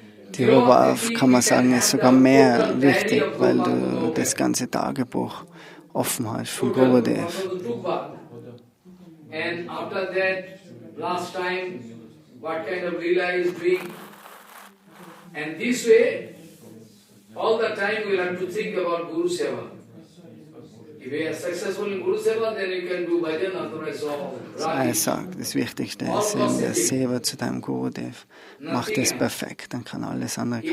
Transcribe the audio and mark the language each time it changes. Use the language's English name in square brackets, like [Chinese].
[German] Tirobhav, kann man sagen, ist sogar mehr wichtig, weil du das ganze Tagebuch offen hast von Gurudev. [English] And after that, last time, what kind of lila is doing. And this way, all the time we have to think about Guru Seva. If we are successful in Guru Seva, then you can do bhajan, otherwise all. [German] Er sagt, das Wichtigste ist eben der Seva zu deinem Gurudev. Mach das perfekt, dann kann alles andere kommen.